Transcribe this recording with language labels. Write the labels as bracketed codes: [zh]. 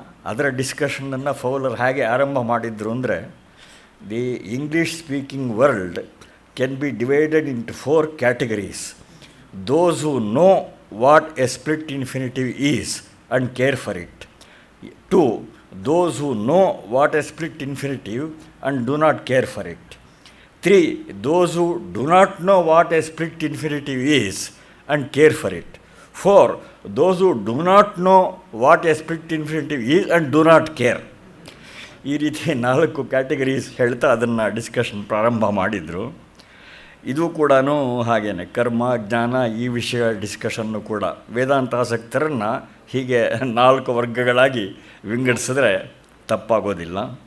[kn] ಅದರ ಡಿಸ್ಕಷನನ್ನು ಫೌಲರ್ ಹೇಗೆ ಆರಂಭ ಮಾಡಿದ್ರು ಅಂದರೆ, [en] The English speaking world can be divided into 4 categories. Those who know what a split infinitive is and care for it. 2, those who know what a split infinitive and do not care for it. 3, those who do not know what a split infinitive is and care for it. 4, those who do not know what a split infinitive is and do not care. [kn] ಈ ರೀತಿ 4 categories ಹೇಳ್ತಾ ಅದನ್ನು discussion ಪ್ರಾರಂಭ ಮಾಡಿದರು. ಇದು ಕೂಡ ಹಾಗೇನೆ ಕರ್ಮ, ಜ್ಞಾನ ಈ ವಿಷಯ ಡಿಸ್ಕಷನ್ನು ಕೂಡ ವೇದಾಂತಾಸಕ್ತರನ್ನು ಹೀಗೆ 4 ವರ್ಗಗಳಾಗಿ ವಿಂಗಡಿಸಿದ್ರೆ ತಪ್ಪಾಗೋದಿಲ್ಲ.